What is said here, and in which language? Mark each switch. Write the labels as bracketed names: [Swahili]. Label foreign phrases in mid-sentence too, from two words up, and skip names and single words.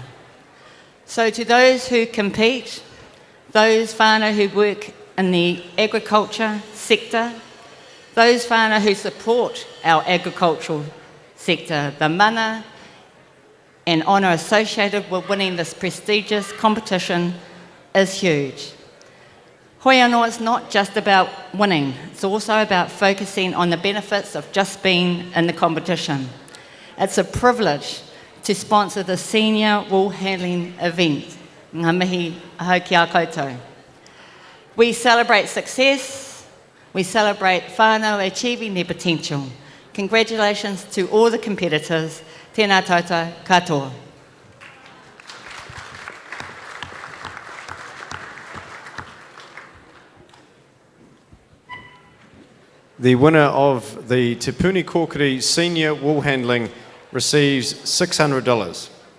[English] So to those who compete, those whānau who work in the agriculture sector, those whānau who support our agricultural sector, the mana and honour associated with winning this prestigious competition is huge. [Māori] Hoi anō, [English] it's not just about winning, it's also about focusing on the benefits of just being in the competition. It's a privilege to sponsor the senior wool handling event. [Māori] Ngā mihi ahau ki a koutou. [English] We celebrate success, we celebrate whānau achieving their potential. Congratulations to all the competitors. [Māori] Tēnā tātou katoa. [English] The winner of the Te Puni Kōkiri Senior Wool Handling receives $600.